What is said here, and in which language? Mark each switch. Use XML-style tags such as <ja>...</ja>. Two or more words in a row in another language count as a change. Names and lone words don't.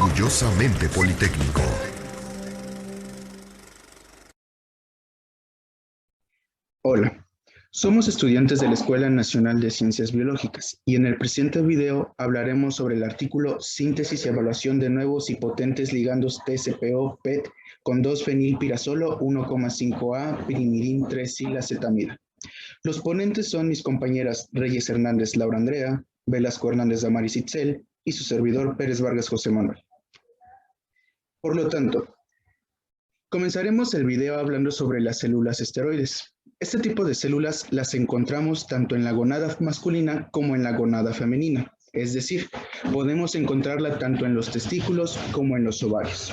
<es>Orgullosamente Politécnico. Hola, somos estudiantes de la Escuela Nacional de Ciencias Biológicas y en el presente video hablaremos sobre el artículo Síntesis y evaluación de nuevos y potentes ligandos TCPO-PET con 2-fenilpirazolo 1,5-A pirimidin 3-silacetamida. Los ponentes son mis compañeras Reyes Hernández Laura Andrea, Velasco Hernández Damaris Itzel y su servidor Pérez Vargas José Manuel. Por lo tanto, comenzaremos el video hablando sobre las células esteroides. Este tipo de células las encontramos tanto en la gonada masculina como en la gonada femenina, es decir, podemos encontrarla tanto en los testículos como en los ovarios.</es>